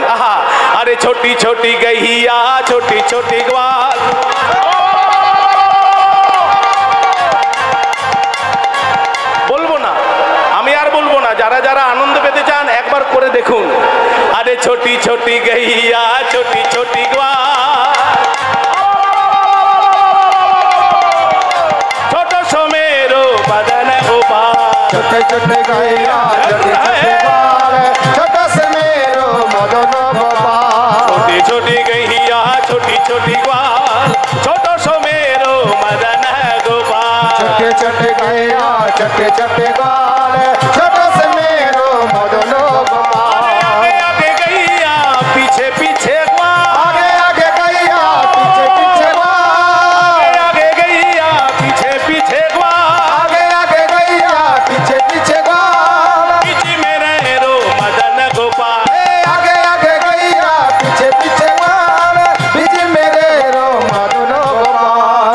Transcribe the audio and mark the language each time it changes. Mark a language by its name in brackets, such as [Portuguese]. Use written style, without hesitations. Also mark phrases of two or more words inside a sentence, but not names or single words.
[Hindi] আহা, अरे छोटी छोटी गैया छोटी छोटी ग्वाल, [Bangla] বলবো না আমি, আর বলবো না। যারা যারা আনন্দ পেতে চান একবার করে দেখুন। [Hindi] अरे छोटी छोटी गैया छोटी छोटी ग्वाल, छोटो सो मेरो मदन गोपाल छोटे छोटे गैया छोटे छोटे ग्वाल छोटा से मेरो मदन गोपाल छोटी छोटी गैया छोटी छोटी ग्वाल छोटो सो मेरो मदन गोपाल छोटे छोटे गैया छोटे छोटे ग्वाल छोटा से मेरो मदन गोपाल। आगे आगे गैया पीछे पीछे ग्वाल, आगे आगे गैया पीछे पीछे ग्वाल, आगे गैया पीछे पीछे ग्वाल, आगे आगे गैया पीछे पीछे ग्वाल, बीच में रहे रो मदन गोपाल, आगे आगे गैया पीछे पीछे ग्वाल, बीच में रहे रो मदन गोपाल।